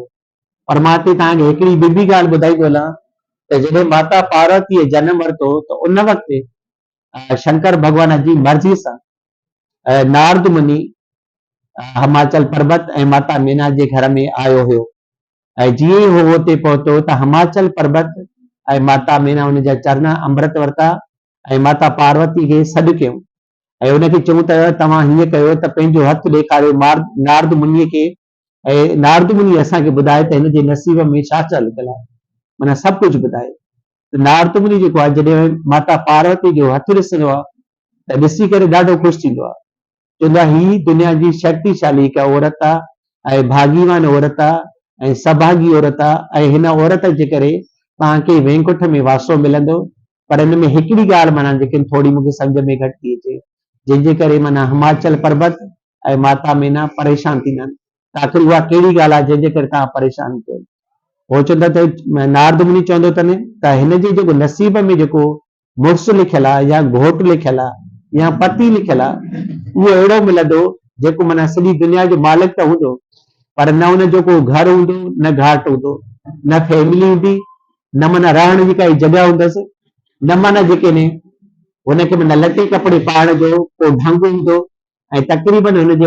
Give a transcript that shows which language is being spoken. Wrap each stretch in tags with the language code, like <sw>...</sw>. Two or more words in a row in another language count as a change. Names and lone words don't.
<sd>पर मां हिते तव्हांखे हिकिड़ी ॿी बि ॻाल्हि ॿुधाईंदो हलां त जॾहिं माता पार्वतीअ जनम वरितो त उन वक़्तु शंकर भॻवान जी मर्ज़ी सां नारद मुनि हिमाचल पर्वत ऐं माता मीना जे घर में आयो हुयो। ऐं जीअं ई हू हुते पहुतो त हिमाचल पर्वत ऐं माता मीना हुन जा चरण अमृत वरिता ऐं माता पार्वती खे सॾु कयूं ऐं हुनखे चयूं त तव्हां हीअं कयो त पंहिंजो हथु ॾेखारियो नारद मुनीअ खे ऐं नारद मुनी असांखे ॿुधाए त हिन जे नसीब में छा छा लिखियलु आहे, माना सभु कुझु ॿुधाए। त नारद मुनी जेको आहे जॾहिं माता पार्वती जो हथु ॾिसंदो आहे त ॾिसी करे ॾाढो ख़ुशि थींदो आहे, चवंदो आहे ही दुनिया जी शक्तिशाली हिकु औरत आहे ऐं भागीवान औरत आहे ऐं सभागी औरत आहे ऐं हिन औरत जे करे तव्हांखे वैकुंठ में वासो मिलंदो। पर हिन में हिकिड़ी ॻाल्हि माना जेकी थोरी मूंखे सम्झ में घटि थी अचे, जंहिंजे करे माना हिमाचल पर्वत ऐं माता मीना परेशान थींदा आहिनि। त आख़िर उहा कहिड़ी ॻाल्हि आहे जंहिंजे करे तव्हां परेशान थियो? हो चवंदा त नारद मुनि चवंदो अथनि त हिन जे जेको नसीब में जेको मुड़ुसु लिखियलु आहे या घोटु लिखियलु आहे या पति लिखियलु आहे उहो अहिड़ो मिलंदो जेको माना सॼी दुनिया जो मालिक त हूंदो पर न हुन जो को घर हूंदो, न घाट हूंदो, न फैमिली हूंदी, न माना रहण जी काई जॻह हूंदसि, न माना जेके ने हुनखे माना लटे कपिड़े पाइण जो को ढंग हूंदो ऐं तक़रीबन हुनजे</sd>